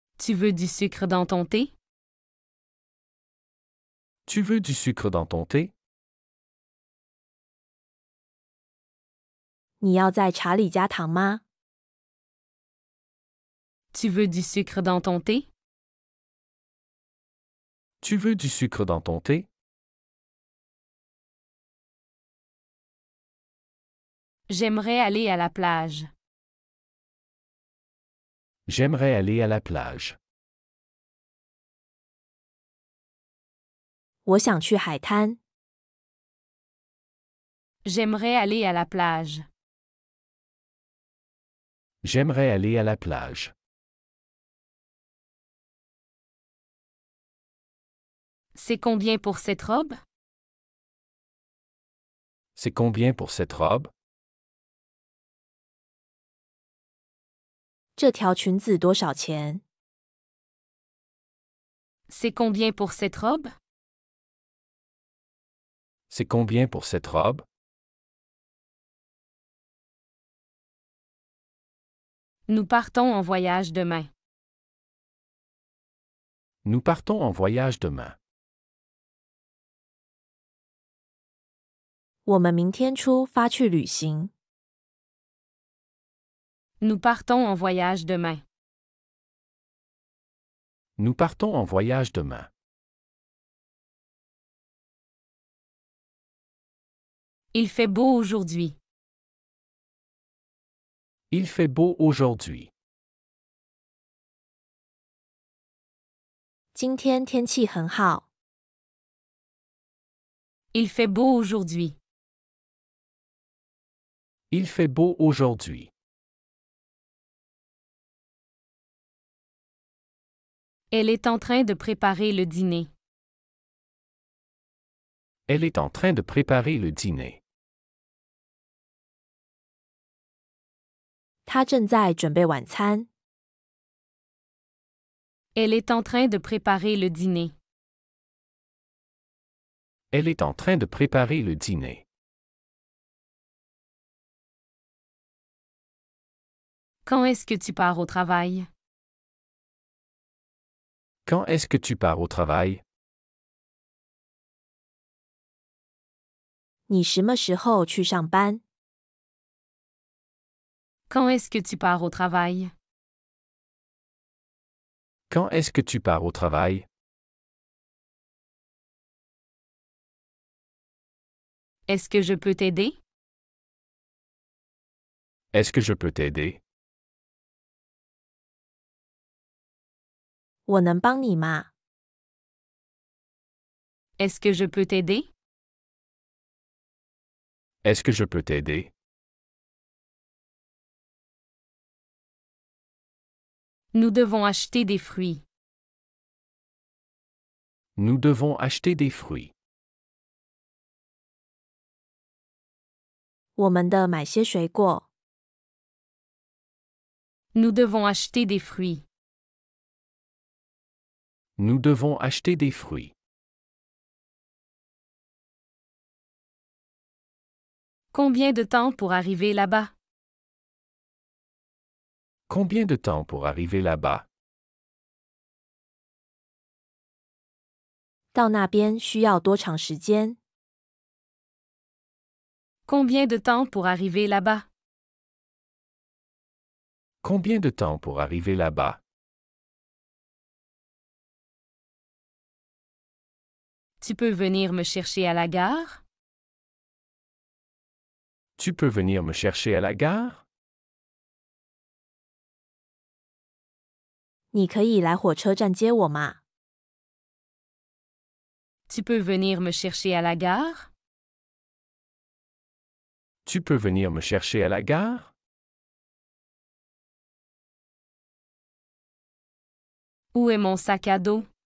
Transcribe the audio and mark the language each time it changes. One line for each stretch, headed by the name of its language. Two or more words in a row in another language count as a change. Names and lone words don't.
French: Tu veux du sucre dans ton thé? Tu veux du sucre dans ton thé?
Chinese: 你要在茶里加糖吗？
French: Tu veux du sucre dans ton thé? Tu veux du sucre dans ton thé? J'aimerais aller à la plage. J'aimerais aller à la plage.
Chinese: 我想去海滩。
French: J'aimerais aller à la plage. J'aimerais aller à la plage. C'est combien pour cette robe? C'est combien pour cette robe?
Chinese: 这条裙子多少钱？
French: C'est combien pour cette robe? C'est combien pour cette robe? Nous partons en voyage demain. Nous partons en voyage demain.
Chinese: 我们明天出发去旅行。
French: Nous partons en voyage demain. Nous partons en voyage demain. Il fait beau aujourd'hui. Il fait beau aujourd'hui.
Chinese: 今天天气很好。
French: Il fait beau aujourd'hui. Il fait beau aujourd'hui. Elle est en train de préparer le dîner. Elle est en train de préparer le dîner.
Chinese: 她正在准备晚餐。
French: Elle est en train de préparer le dîner. Elle est en train de préparer le dîner. Quand est-ce que tu pars au travail? Quand est-ce que tu pars au travail?
Chinese: 你什么时候去上班？
French: Quand est-ce que tu pars au travail? Quand est-ce que tu pars au travail? Est-ce que je peux t'aider? Est-ce que je peux t'aider?
Chinese: 我能帮你吗？
French: Est-ce que je peux t'aider? Est-ce que je peux t'aider? Nous devons acheter des fruits. Nous devons acheter des fruits.
Chinese: 我们的买些水果。
French: Nous devons acheter des fruits. Nous devons acheter des fruits. Combien de temps pour arriver là-bas? Combien de temps pour arriver là-bas?
Chinese: 到那边需要多长时间？
French: Combien de temps pour arriver là-bas? Combien de temps pour arriver là-bas? Tu peux venir me chercher à la gare? Tu peux venir me chercher à la gare?
Chinese: 你可以来火车站接我吗？
French: Tu peux venir me chercher à la gare? Tu peux venir me chercher à la gare? Où est mon sac à dos?